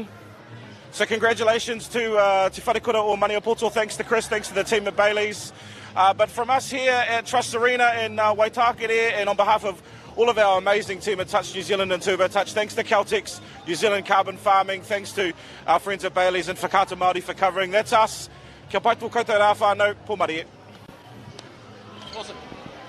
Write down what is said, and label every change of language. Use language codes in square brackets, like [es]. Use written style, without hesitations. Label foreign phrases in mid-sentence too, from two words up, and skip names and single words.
[en] So congratulations to Te Whare Kura o Maniapoto. Thanks to Chris, thanks to the team at Bailey's. But from us here at Trust Arena in Waitakere, and on behalf of all of our amazing team at Touch New Zealand and Turbo Touch, thanks to Caltex, New Zealand Carbon Farming, thanks to our friends at Bailey's and Whakata Māori for covering. That's us. [mi] Kia pai tō koutou rā whānau, pō mari e. [en] Awesome.